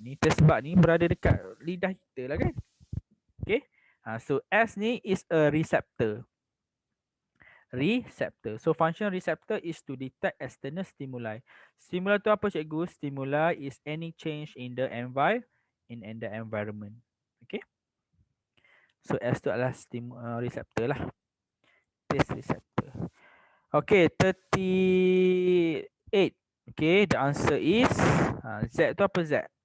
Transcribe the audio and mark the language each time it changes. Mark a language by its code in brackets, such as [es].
[ms] Ni taste bud ni berada dekat lidah kita lah kan? Okay. [en] So S [ms] ni [en] is a receptor. So function receptor is to detect external stimuli. [ms] Stimuli tu apa cikgu? [en] Stimuli is any change in the environment. Okay. [ms] So S tu adalah receptor lah. [en] Taste receptor. Okay, 38. Okay, the answer is Z [ms] tu apa Z?